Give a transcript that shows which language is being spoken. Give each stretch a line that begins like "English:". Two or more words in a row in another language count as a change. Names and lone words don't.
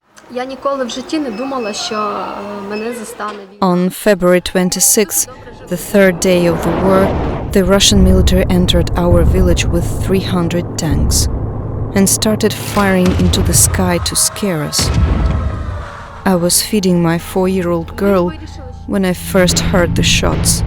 Ukrainian: Я ніколи в житті не думала, що мене застане війна.
English: On February 26th, the third day of the war, the Russian military entered our village with 300 tanks and started firing into the sky to scare us. I was feeding my 4-year-old girl when I first heard the shots.